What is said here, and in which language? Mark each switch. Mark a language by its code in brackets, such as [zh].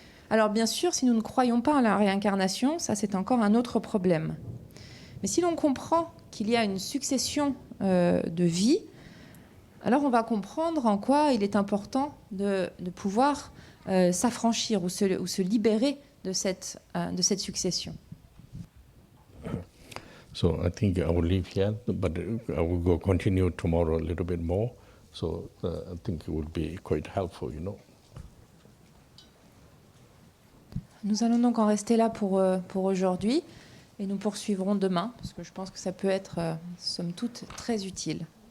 [fr] Alors bien sûr, si nous ne croyons pas à la réincarnation, ça c'est encore un autre problème. Mais si l'on comprend qu'il y a une succession de vies, alors on va comprendre en quoi il est important de pouvoir s'affranchir ou se libérer de cette succession. [en] So I think I will leave here, but I will continue tomorrow a little bit more. So I think it will be quite helpful, [fr] Nous allons donc en rester là pour aujourd'hui. Et nous poursuivrons demain, parce que je pense que ça peut être, somme toute, très utile.